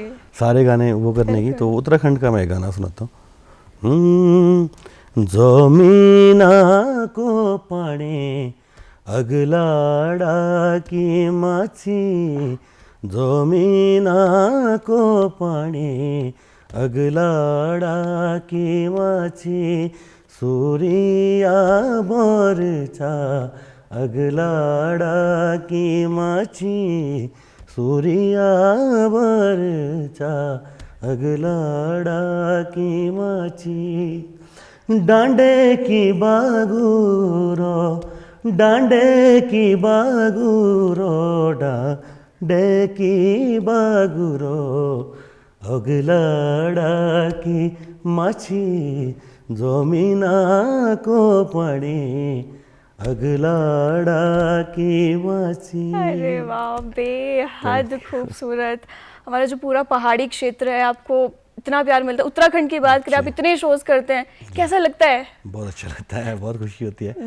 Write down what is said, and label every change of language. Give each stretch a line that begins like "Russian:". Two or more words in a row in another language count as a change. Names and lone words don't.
Hindi: सारे गाने वो करने की, बिल्कुल। तो उत्तराखंड का मैं गाना सुनाता हूँ।
Garhwali: जमीना को पाणे अगलाड़ा की माछी, जमीना को पाणे अगलाड़ा की माछी, सूर्या बोरचा अगलाड़ा की माछी, सूर्या बोरचा अगलाड़ा की माछी, डांडे की बागुरो डांडे की बागुरो डांडे की बागुरो अगलाड़ा की माछी, जमीना को पड़ी अगलाड़ा की माछी।
Hindi: अरे वाह, बेहद खूबसूरत। हमारा जो पूरा पहाड़ी क्षेत्र है, आपको इतना प्यार मिलता है। उत्तराखंड की बात करें, आप इतने शोज करते हैं, कैसा लगता है? बहुत अच्छा लगता है, बहुत खुशी होती है